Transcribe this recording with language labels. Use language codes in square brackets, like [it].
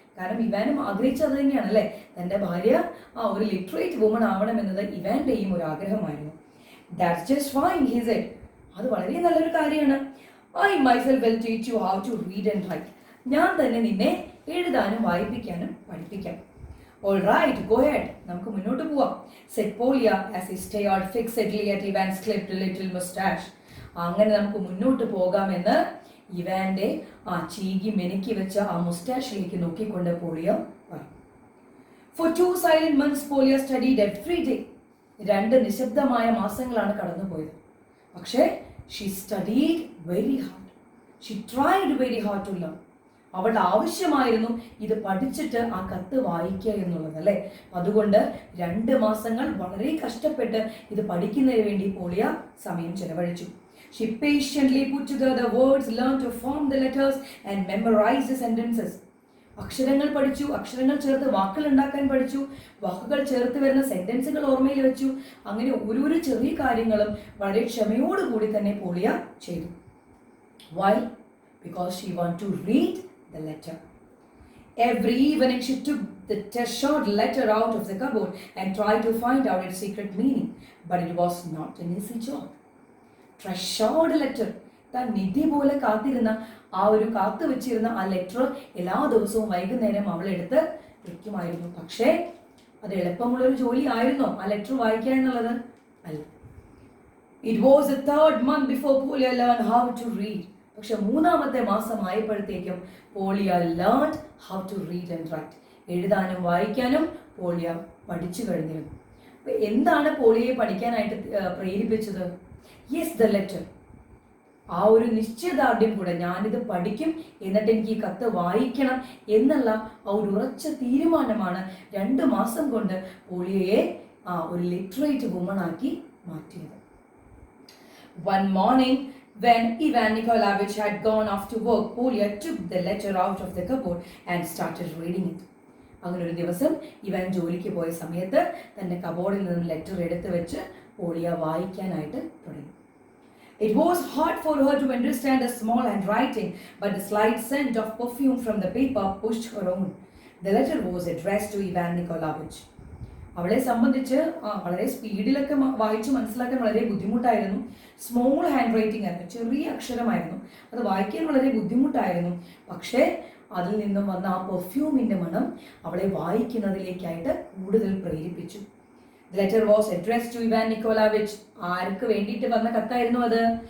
[ml] കാരണം ഇവാനും ആഗ്രഹിച്ചത് തന്നെയാണ് അല്ലേ, തന്റെ ഭാര്യ ഒരു ലിറ്ററേറ്റ് വുമൺ ആവണമെന്നത് ഇവാന്റെയും ഒരു ആഗ്രഹമായിരുന്നു. [en] That's just fine he said. [ml] അത് വളരെ നല്ലൊരു കാര്യമാണ്. [en] I myself will teach you how to read and write. [ml] ഞാൻ തന്നെ നിന്നെ എഴുതാനും വായിപ്പിക്കാനും പഠിപ്പിക്കാം. [en] All right, go ahead. [ml] നമുക്ക് മുന്നോട്ട് പോവാം. [en] said Polia as he stared fixedly at Ivan's clipped little mustache. [ml] അങ്ങനെ നമുക്ക് മുന്നോട്ട് പോകാമെന്ന് ഇവാന്റെ ചീകി മെനുക്കി വെച്ച മുസ്റ്റാഷിലേക്ക് നോക്കിക്കൊണ്ട് പോളിയ പറഞ്ഞു. [en] For 2 silent months Polia studied every day. [ml] 2 നിശബ്ദമായ മാസങ്ങളാണ് കടന്നുപോയത്. [en] പക്ഷേ she studied very hard. She tried very hard to learn. [ml] അവളുടെ ആവശ്യമായിരുന്നു ഇത് പഠിച്ചിട്ട് ആ കത്ത് വായിക്കുക എന്നുള്ളത് അല്ലേ. അതുകൊണ്ട് 2 മാസങ്ങൾ വളരെ കഷ്ടപ്പെട്ട് ഇത് പഠിക്കുന്നതിന് വേണ്ടി പോളിയ സമയം ചെലവഴിച്ചു. [en] She patiently put together the words, learned to form the letters and memorized the sentences. [ml] അക്ഷരങ്ങൾ പഠിച്ചു, അക്ഷരങ്ങൾ ചേർത്ത് വാക്കുകൾ ഉണ്ടാക്കാൻ പഠിച്ചു, വാക്കുകൾ ചേർത്ത് വരുന്ന സെന്റൻസുകൾ ഓർമ്മയിൽ വെച്ചു. അങ്ങനെ ഓരോരോ ചെറിയ കാര്യങ്ങളും വളരെ ക്ഷമയോടുകൂടി തന്നെ പോളിയ ചെയ്തു. [en] Why? Because she wanted to read the letter. Every evening she took the short letter out of the cupboard and tried to find out its secret meaning, but it was not an easy job. Treasured letter, [ml] താൻ നിധി പോലെ കാത്തിരുന്ന ആ ഒരു കാത്തു വെച്ചിരുന്ന ആ letter എല്ലാ ദിവസവും വൈകുന്നേരം അവളെടുത്ത് വെക്കുമായിരുന്നു. പക്ഷേ അത് എളുപ്പമുള്ളൊരു ജോലി ആയിരുന്നോ ആ ലെറ്റർ വായിക്കുക എന്നുള്ളത്? അല്ല. [en] It was a third month before Polia learn how to read. [ml] പക്ഷെ 3-ാമത്തെ മാസം ആയപ്പോഴത്തേക്കും പോളിയ [en] Learn how to read and write. [ml] എഴുതാനും വായിക്കാനും പോളിയ പഠിച്ചു കഴിഞ്ഞിരുന്നു. എന്താണ് പോളിയയെ പഠിക്കാനായിട്ട് പ്രേരിപ്പിച്ചത്? [en] Yes, the letter. [ml] ആ ഒരു നിശ്ചയദാർഢ്യം കൂടെ, ഞാനിത് പഠിക്കും, എന്നിട്ട് എനിക്ക് ഈ കത്ത് വായിക്കണം എന്നുള്ള ആ ഒരു ഉറച്ച തീരുമാനമാണ് 2 മാസം കൊണ്ട് പോളിയയെ ഒരു ലിറ്ററേറ്റ് വുമൺ ആക്കി മാറ്റിയത്. [en] One morning, when Ivan Nikolaevich had gone off to work, Polya took the letter out of the cupboard and started reading it. [ml] അങ്ങനെ ഒരു ദിവസം ഇവാൻ ജോലിക്ക് പോയ സമയത്ത് തന്റെ കബോർഡിൽ നിന്ന് ലെറ്റർ എടുത്ത് വെച്ച് പോളിയ വായിക്കാനായിട്ട് തുടങ്ങി. [en] It was hard for her to understand the small handwriting, but the slight scent of perfume from the paper pushed her on. The letter was addressed to Ivan Nikolaevich. [ml] അവളെ സംബന്ധിച്ച് വളരെ സ്പീഡിലൊക്കെ വായിച്ചു മനസ്സിലാക്കാൻ വളരെ ബുദ്ധിമുട്ടായിരുന്നു. സ്മോൾ ഹാൻഡ് റൈറ്റിംഗ് ആയിരുന്നു, ചെറിയ അക്ഷരമായിരുന്നു, അത് വായിക്കാൻ വളരെ ബുദ്ധിമുട്ടായിരുന്നു. പക്ഷേ അതിൽ നിന്നും വന്ന ആ പെർഫ്യൂമിന്റെ മണം അവളെ വായിക്കുന്നതിലേക്കായിട്ട് കൂടുതൽ പ്രേരിപ്പിച്ചു. [en] The letter was addressed to Ivan Nikolaevich. [ml] ആർക്ക് വേണ്ടിയിട്ട് വന്ന കത്തായിരുന്നു അത്?